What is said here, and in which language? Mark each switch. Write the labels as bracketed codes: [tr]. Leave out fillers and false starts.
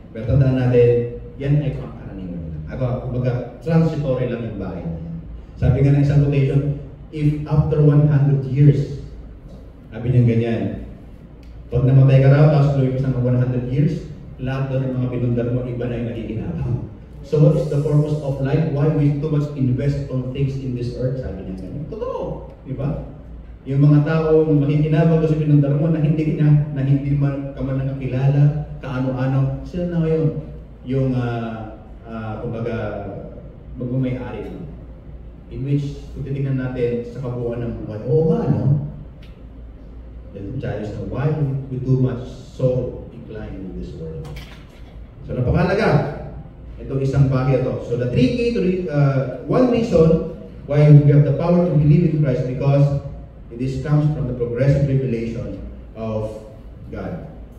[tl] Pero tandaan natin, yan ay pangkaraniwan. Kumbaga, transitory lang yung bahay na yan. Sabi nga ng isang quotation, [en] if after 100 years, [tl] sabi niya ganyan, pag namatay ka raw, tapos lumipas ng 100 years, lahat doon ng mga pinundar mo, iba na yung nakikinabang. [en] So what is the purpose of life? Why we too much invest on things in this earth? [tl] Sabi niya ganyan. Totoo, di ba? Yung mga tao makikinabang doon sa pinundar mo na hindi man ka man nakakilala, kaano-ano, sila na ngayon. Yung, kumbaga, magmamayari lang. In which, kung titignan natin sa kabuuan ng buhay, oo nga, no? [en] The challenge na why we do much so inclined in this world. So, [tl] napakalaga. Ito isang bagay ito. [en] So, the three key to one reason why we have the power to believe in Christ because this comes from the progressive revelation of God.